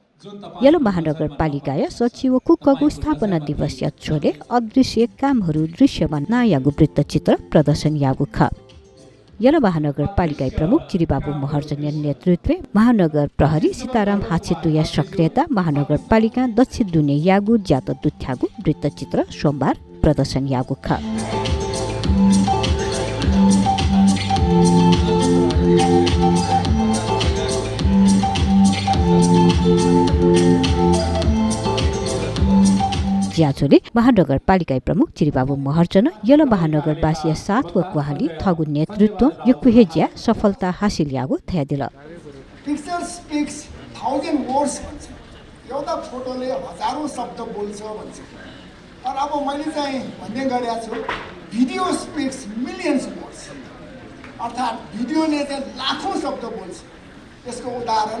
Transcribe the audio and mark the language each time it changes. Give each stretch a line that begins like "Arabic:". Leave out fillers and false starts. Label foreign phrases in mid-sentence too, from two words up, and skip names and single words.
Newari: यलो महानगरपालिका सचिव कुकगु स्थापना दिवस छोले अदृश्य कामहरू दृश्यमा नयाँगु वृत्तचित्र प्रदर्शन यागु ख यलो महानगरपालिका प्रमुख चिरीबाबु महर्जन नेतृत्व महानगर प्रहरी सीताराम हाछेतुया सक्रियता महानगरपालिका दक्षिण दुने यागु ज्यात दुथ्यागु वृत्तचित्र सोमबार प्रदर्शन यागु ख ज्याचोले महानगरपालिका प्रमुख चिरीबाबु महर्जन यलो महानगरवासी सात व क्वाहाली थगु नेतृत्व यो कुहेज्या सफलता हासिल यागु थया दिल
English: picture speaks 1000 words
Nepali: भन्छ एउटा फोटोले हजारौं शब्द बोल्छ भन्छ तर अब मैले चाहिँ भन्ने गरेको छु
English: video speaks millions words
Nepali: अर्थात् भिडियोले चाहिँ लाखौं शब्द बोल्छ यसको उदाहरण